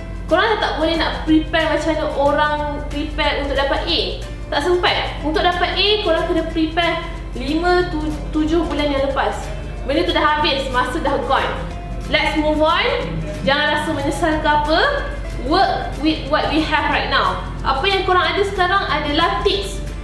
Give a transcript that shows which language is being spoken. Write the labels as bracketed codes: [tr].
[ms] Korang tak boleh nak prepare macam mana orang prepare untuk dapat A. Tak sempat. Untuk dapat A, korang kena prepare 5-7 bulan yang lepas. Benda tu dah habis, masa dah gone. [en] Let's move on. [ms] Jangan rasa menyesal ke apa. [en] Work with what we have right now. [ms] Apa yang korang ada sekarang adalah tips.